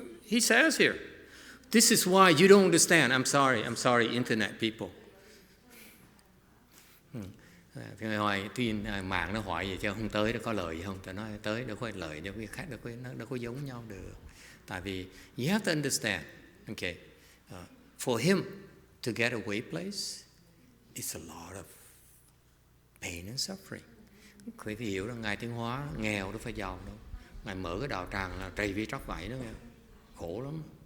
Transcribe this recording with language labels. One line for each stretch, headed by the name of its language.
English: He says here, this is why you don't understand. I'm sorry, internet people.
Vietnamese: Cái hỏi tin mạng nó hỏi vậy chứ không tới nó có lợi gì không? Tao nói tới đâu có lợi, đâu có khác, đâu có giống nhau được. Tại vì
English: you have to understand, okay, for him to get a way place, it's a lot of pain and suffering.
Vietnamese: Quý vị hiểu rằng Ngài Tiến Hóa nghèo đâu phải giàu đâu. Ngài mở cái đạo tràng là trầy vi tróc vậy đó nghe, khổ lắm.